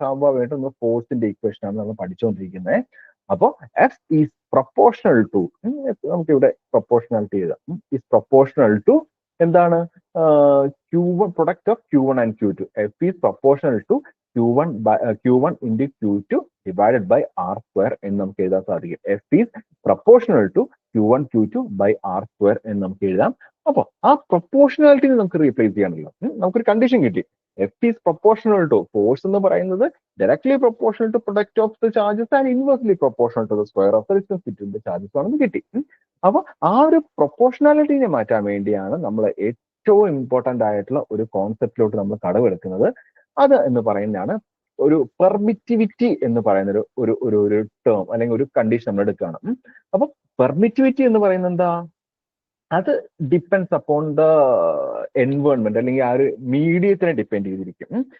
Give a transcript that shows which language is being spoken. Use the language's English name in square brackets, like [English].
[Malayalam] സ്വാഭാവികമായിട്ടും നമ്മൾ ഫോഴ്സിന്റെ ഇക്വേഷൻ ആണ് നമ്മൾ പഠിച്ചുകൊണ്ടിരിക്കുന്നത്. അപ്പോ [English] F is proportional to, [Malayalam] നമുക്ക് ഇവിടെ പ്രൊപ്പോർഷണാലിറ്റി എഴുതാം, ഈസ് പ്രൊപ്പോർഷണൽ ടു എന്താണ്, [English] Q1 product of Q1 and Q2. F is proportional to Q1 into Q2 divided by R square [Malayalam] എന്ന് നമുക്ക് എഴുതാൻ സാധിക്കും. [English] F is proportional to Q1 Q2 by R square [Malayalam] എന്ന് നമുക്ക് എഴുതാം. അപ്പൊ ആ പ്രൊപ്പോർഷണാലിറ്റിനെ നമുക്ക് റീപ്ലേസ് ചെയ്യാണല്ലോ. നമുക്കൊരു കണ്ടീഷൻ കിട്ടി, [English] F is proportional to, [Malayalam] force എന്ന് പറയുന്നത് [English] directly proportional to product of the charges and inversely proportional to the square of the distance between the charges [Malayalam] ആണെന്ന് കിട്ടി. അപ്പൊ ആ ഒരു പ്രൊപ്പോർഷണാലിറ്റിനെ മാറ്റാൻ വേണ്ടിയാണ് നമ്മൾ ഏറ്റവും ഇമ്പോർട്ടന്റ് ആയിട്ടുള്ള ഒരു കോൺസെപ്റ്റിലോട്ട് നമ്മൾ കടവെടുക്കുന്നത്. അത് എന്ന് പറയുന്നതാണ് ഒരു പെർമിറ്റിവിറ്റി എന്ന് പറയുന്ന ഒരു ടേം അല്ലെങ്കിൽ ഒരു കണ്ടീഷൻ നമ്മൾ എടുക്കുകയാണ്. അപ്പൊ പെർമിറ്റിവിറ്റി എന്ന് പറയുന്നത് എന്താ, അത് [English] depends upon the environment [Malayalam] അല്ലെങ്കിൽ ആ ഒരു മീഡിയത്തിനെ ഡിപ്പെൻഡ് ചെയ്തിരിക്കും.